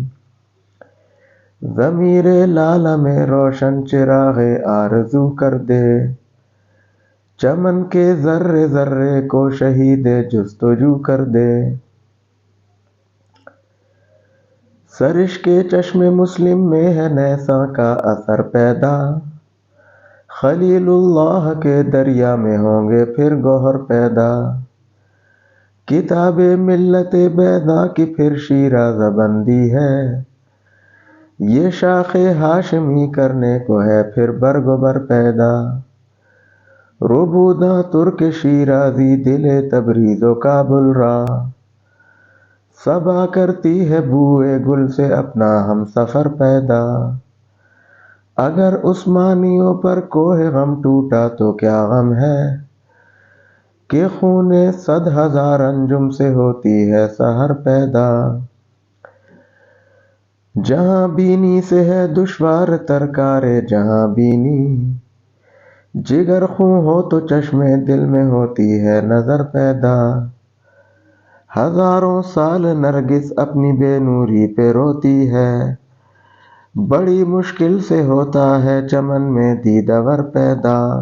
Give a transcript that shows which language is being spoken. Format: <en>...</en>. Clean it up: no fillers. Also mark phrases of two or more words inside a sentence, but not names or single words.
<ur>ضمیر لالہ میں روشن چراغ آرزو کر دے، چمن کے ذرے ذرے کو شہید جستجو کر دے، سرش کے چشم مسلم میں ہے نیساں کا اثر پیدا، خلیل اللہ کے دریا میں ہوں گے پھر گوہر پیدا، کتاب ملت بیضا کی پھر شیرازہ بندی ہے، یہ شاخ ہاشمی کرنے کو ہے پھر برگ و بر پیدا،</ur> <fa>ربوداں ترک شیرازی دل تبریز و کابل را،</fa> <ur>صبا کرتی ہے بوئے گل سے اپنا ہم سفر پیدا، اگر عثمانیوں پر کوہ غم ٹوٹا تو کیا غم ہے، کہ خون 100,000 انجم سے ہوتی ہے سحر پیدا، جہاں بینی سے ہے دشوار تر کار جہاں بینی، جگر خوں ہو تو چشم دل میں ہوتی ہے نظر پیدا، ہزاروں سال نرگس اپنی بے نوری پہ روتی ہے، بڑی مشکل سے ہوتا ہے چمن میں دیدہ ور پیدا،</ur>